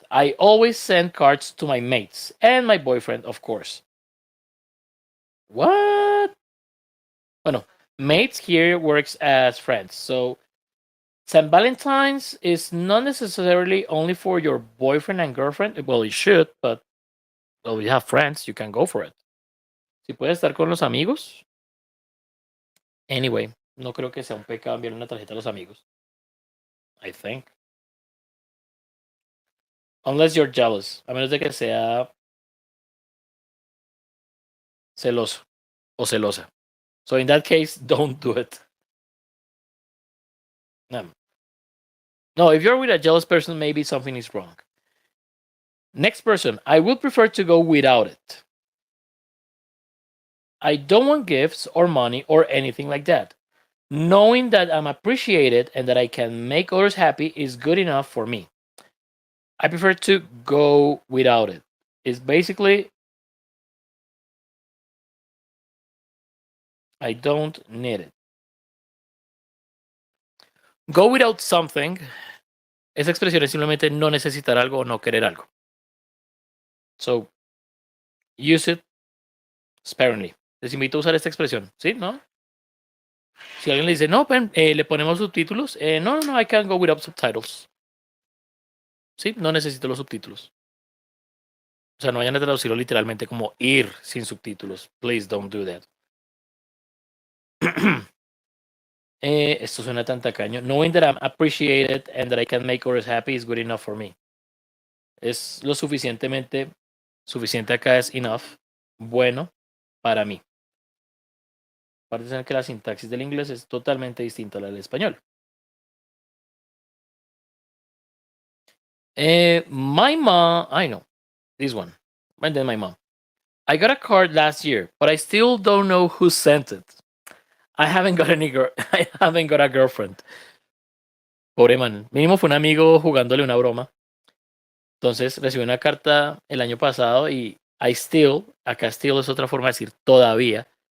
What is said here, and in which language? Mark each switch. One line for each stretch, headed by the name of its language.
English: I always send cards to my mates and my boyfriend, of course. What? Oh, no. Mates here works as friends. So, St. Valentine's is not necessarily only for your boyfriend and girlfriend. Well, it should, but well, you have friends, you can go for it.
Spanish: Si puedes estar con los amigos. Anyway, no creo que sea un pecado enviar una tarjeta a los amigos.
English: I think. Unless you're jealous.
Spanish: A menos de que sea celoso o celosa.
English: So in that case, don't do it. No, if you're with a jealous person, maybe something is wrong. Next person, I would prefer to go without it. I don't want gifts or money or anything like that. Knowing that I'm appreciated and that I can make others happy is good enough for me. I prefer to go without it. It's basically, I don't need it. Go without something.
Spanish: Esa expresión es simplemente no necesitar algo o no querer algo.
English: So, use it sparingly.
Spanish: Les invito a usar esta expresión, ¿sí? ¿No? Si alguien le dice, no, le ponemos subtítulos, no,
English: I can go without subtitles.
Spanish: Sí, no necesito los subtítulos. O sea, no vayan a traducirlo literalmente como ir sin subtítulos.
English: Please don't do that.
Spanish: Esto suena tan tacaño.
English: Knowing that I'm appreciated and that I can make others happy is good enough for me.
Spanish: Es lo suficiente acá es enough, bueno para mí. Parece que la sintaxis del inglés es totalmente distinta a la del español.
English: My mom, I know this one. And then my mom. I got a card last year, but I still don't know who sent it. I haven't got I haven't got a girlfriend.
Spanish: Pobre man. Mínimo fue un amigo jugándole una broma. Entonces recibí una carta el año pasado y acá still es otra forma de decir todavía.